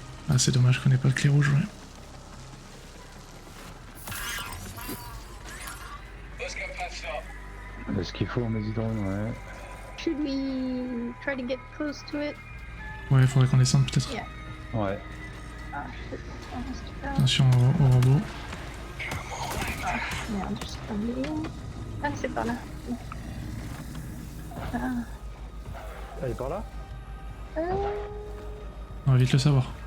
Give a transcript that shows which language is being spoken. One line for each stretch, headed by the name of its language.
French: Ah, c'est dommage qu'on ait pas de clé rouge, ouais. Est-ce qu'il faut en hésitant, ouais.
English: Should we try to get close to it?
French: Ouais, faudrait qu'on descende peut-être.
English: Yeah.
French: Ouais.
English: Ah, shit. Almost fell.
French: Attention au robot. Merde, je suis tombée. Ah, c'est par là. Ah, Elle est par là? On va vite le savoir.